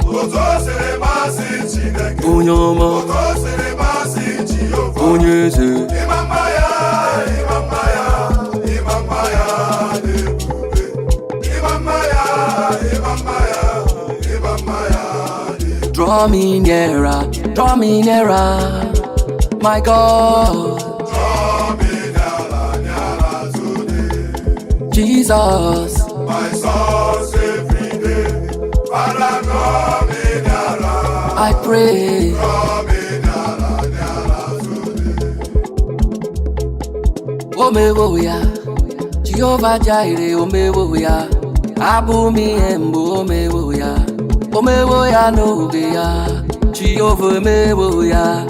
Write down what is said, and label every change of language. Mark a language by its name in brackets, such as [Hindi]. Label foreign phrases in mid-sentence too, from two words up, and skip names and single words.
[Igbo] Otu o siri masị Chineke. Onye ọma. Otu o siri masị Jehova. Onye eze. Ịma mma ya, ịma mma ya, ịma mma ya dị ebube. Ịma mma ya, ịma mma ya, ịma mma ya dị ebube. [English] Draw me nearer, draw me nearer, my God. Draw me nearer, nearer to thee. Jesus. My source every day. Father, draw me nearer. I pray. Draw me nearer, nearer to thee. [Igbo] Omewo ya. Jehovah Jireh, omewo ya. Abụ m ihe mbụ, omewo ya. Omewo ya n'oge ya. Jehovah, omewo ya.